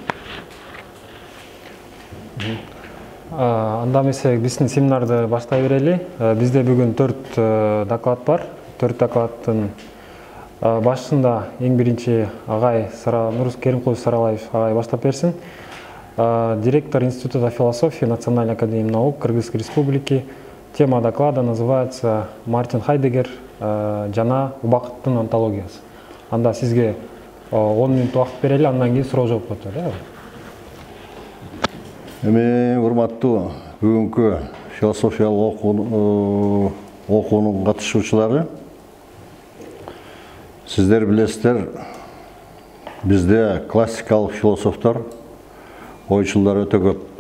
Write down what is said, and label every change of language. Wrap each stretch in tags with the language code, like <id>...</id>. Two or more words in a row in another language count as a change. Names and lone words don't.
<ky>Анда эмесе биздин семинарды баштай берели. Бизде бүгүн 4 доклад бар. 4 докладдын башында ең биринчи агай Нурус Керимкулов Саралаев агай баштап берсин.</ky> <ru>Директор Института философии Национальной академии наук Кыргызской республики. Тема доклада называется «Мартин Хайдегер жана убакыттын антологиясы».</ru> <ky>Анда сизге 10 минут убакыт берели, андан кийин суроо жооп болот, э? Эми урматтуу бүгүнкү философиялык окуунун катышуучулары, сиздер билесиздер, бизде классикалык философтор, ойчулдар өтө көп.</ky>